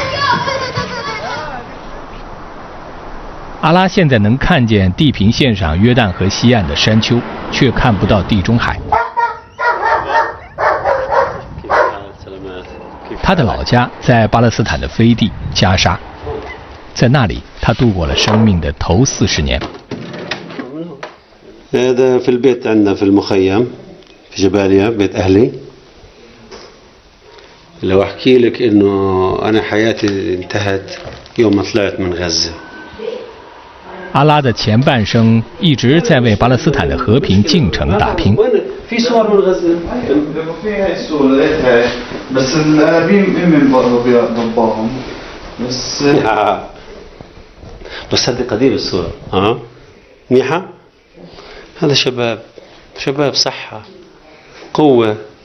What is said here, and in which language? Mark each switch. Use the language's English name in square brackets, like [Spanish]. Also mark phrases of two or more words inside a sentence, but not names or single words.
[Chinese] 阿拉现在能看见地平线上约旦河西岸的山丘，却看不到地中海。他的老家在巴勒斯坦的飞地加沙，在那里他度过了生命的头40年。 [Arabic] هذا في البيت عندنا في المخيم في جباليا بيت أهلي. لو أحكي لك إنه أنا حياتي انتهت يوم ما طلعت من غزة. [Chinese] 阿拉的前半生一直在为巴勒斯坦的和平进程打拼。 [Arabic] في صور من غزة. في هاي الصورة لقيتها بس الأنابيب هم ضباهم بس هذه قديمة الصورة ها منيحة. هذا شباب صحة قوة.